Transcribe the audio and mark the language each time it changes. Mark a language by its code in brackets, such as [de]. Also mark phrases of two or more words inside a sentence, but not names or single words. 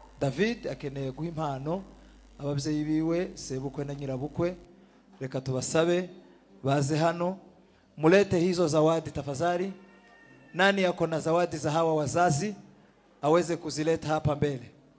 [rw] David akeneye guha impano ababyeyi biwe sebukwe na nyirabukwe. Reka tubasabe baze hano [sw] mulete hizo zawadi tafadhali. Nani yako na zawadi za hawa wazazi aweze kuzileta hapa mbele.